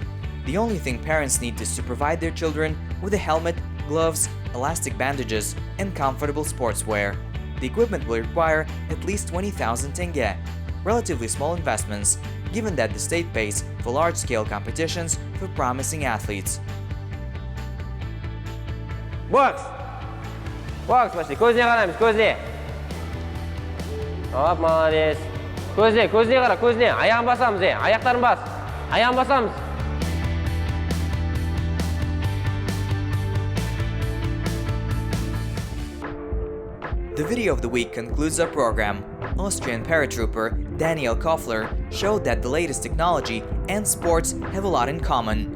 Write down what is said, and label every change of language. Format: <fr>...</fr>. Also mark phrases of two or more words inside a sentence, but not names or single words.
<en>The only thing parents need is to provide their children with a helmet, gloves, elastic bandages, and comfortable sportswear. The equipment will require at least 20,000 tenge. Relatively small investments, given that the state pays for large-scale competitions for promising athletes. Box! Box,</en> <ru>пошли.</ru> <kk>Көзіне қараймыз, көзіне. Оп, молодец. Көзіне қара, көзіне. Аяғын басамыз, аяқтарын бас. Аяғын басамыз.</kk> <en>The video of the week concludes our program. Austrian paratrooper Daniel Koffler showed that the latest technology and sports have a lot in common.</en>